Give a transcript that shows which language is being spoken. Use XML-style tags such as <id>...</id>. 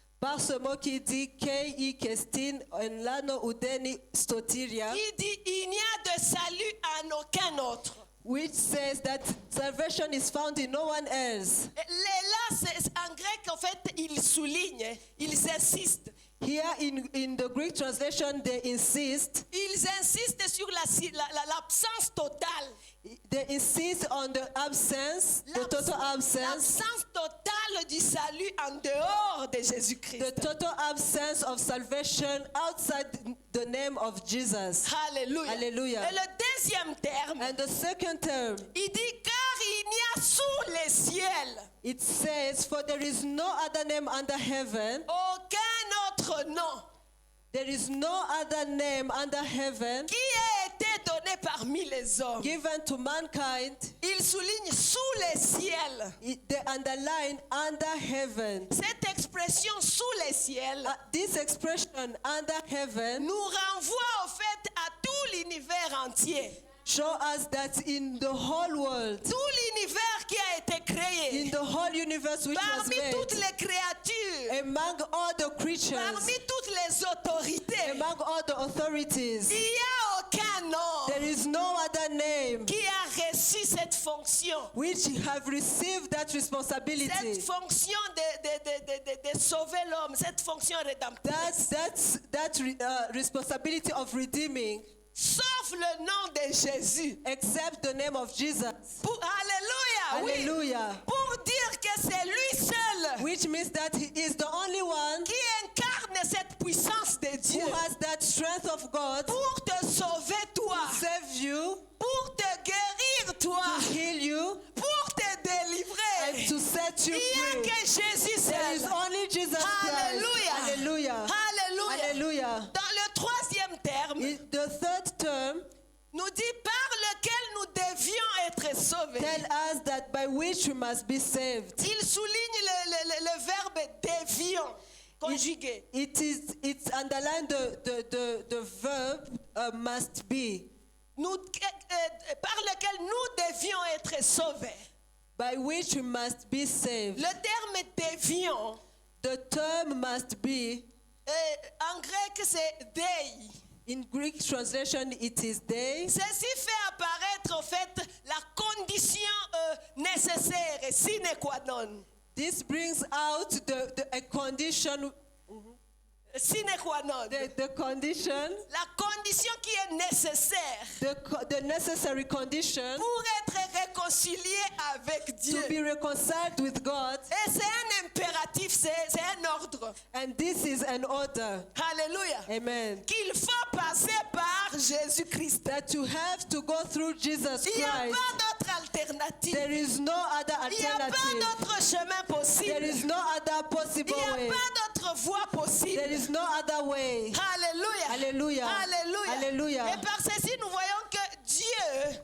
<fr>par ce mot qui dit</fr> <el>Kei kestin en lano udeni stotiria,</el> <fr>Qui dit il n'y a de salut en aucun autre.</fr> <en>which says that salvation is found in no one else.</en> <fr>Là, en grec, en fait, ils soulignent, ils insistent.</fr> <en>Here in the Greek translation, they insist</en> <fr>Sur l'absence totale.</fr> <en>They insist on the absence, the total absence,</en> <fr>L'absence totale du salut en dehors de</fr> <en>the</en> <fr>Jésus-Christ.</fr> <en>total absence of salvation outside the name of Jesus.</en> <fr>Alléluia.</fr> <en>Hallelujah.</en> <fr>Et le deuxième terme,</fr> <en>And the second term,</en> <fr>il dit car il n'y a sous les ciels</fr> <en>it says, for there is no other name under heaven,</en> <fr>aucun autre nom</fr> <en>there is no other name under heaven</en> <fr>qui a été donné parmi les hommes.</fr> <en>given to mankind.</en> <fr>Il souligne sous les ciels.</fr> <en>They underline under heaven.</en> <fr>Cette expression sous les ciels</fr> <en>This expression under heaven</en> <fr>nous renvoie au fait à tout l'univers entier.</fr> <en>show us that in the whole world,</en> <fr>Tout l'univers qui a été créé,</fr> <en>In the whole universe which was</en> <fr>parmi toutes</fr> <en>made,</en> <fr>les créatures,</fr> <en>among all the creatures,</en> <fr>parmi toutes les autorités,</fr> <en>among all the authorities,</en> <fr>il n'y a aucun nom</fr> <en>there is no other name</en> <fr>qui a reçu cette fonction.</fr> <en>which have received that responsibility.</en> <fr>Cette fonction de sauver l'homme, cette fonction rédemptrice.</fr> <en>That responsibility of redeeming,</en> <fr>Sauf le nom de Jésus.</fr> <en>except the name of Jesus.</en> <fr>Alléluia, oui.</fr> <en>Hallelujah.</en> <fr>Pour dire que c'est lui seul</fr> <en>Which means that he is the only one</en> <fr>qui incarne cette puissance de Dieu</fr> <en>who has that strength of God</en> <fr>pour te sauver toi,</fr> <en>to save you,</en> <fr>pour te guérir toi,</fr> <en>to heal you,</en> <fr>pour te</fr> <en>and</en> <fr>délivrer.</fr> <en>to set you</en> <fr>Il n'y a</fr> <en>free.</en> <fr>que Jésus</fr> <en>There is</en> <fr>seul.</fr> <en>only Jesus Christ.</en> <fr>Alléluia.</fr> <en>Hallelujah.</en> <fr>Alléluia.</fr> <en>Hallelujah.</en> <fr>Dans le troisième terme,</fr> <en>The third term</en> <fr>nous dit par lequel nous devions être sauvés.</fr> <en>tell us that by which we must be saved.</en> <fr>Il souligne le verbe devions conjugué.</fr> <en>It's underlined the verb must be,</en> <fr>Par lequel nous devions être sauvés.</fr> <en>by which we must be saved.</en> <fr>Le terme devions,</fr> <en>The term must be,</en> <fr>en grec c'est dei.</fr> <en>in Greek translation it is they.</en> <fr>Ceci fait apparaître en fait la condition nécessaire et sine qua non.</fr> <en>This brings out a condition,</en> <fr>Sine qua non.</fr> <en>the condition,</en> <fr>La condition qui est nécessaire</fr> <en>the necessary condition</en> <fr>pour être réconcilié avec Dieu.</fr> <en>to be reconciled with God,</en> <fr>Et c'est un impératif, c'est un ordre.</fr> <en>and this is an order.</en> <fr>Alléluia.</fr> <en>Amen.</en> <fr>Qu'il faut passer par Jésus-Christ.</fr> <en>That you have to go through Jesus</en> <fr>Il n'y a</fr> <en>Christ.</en> <fr>pas d'autre alternative.</fr> <en>There is no other</en> <fr>Il n'y a pas</fr> <en>alternative.</en> <fr>d'autre chemin</fr> <en>There</en> <fr>possible.</fr> <en>is no other</en> <fr>Il</fr> <en>possible</en> <fr>n'y a</fr> <en>way.</en> <fr>pas d'autre voie</fr> <en>There</en> <fr>possible.</fr> <en>is no other way.</en> <fr>Alléluia.</fr> <en>Hallelujah.</en> <fr>Alléluia.</fr> <en>Hallelujah.</en> <fr>Et par ceci, nous voyons que Dieu,</fr>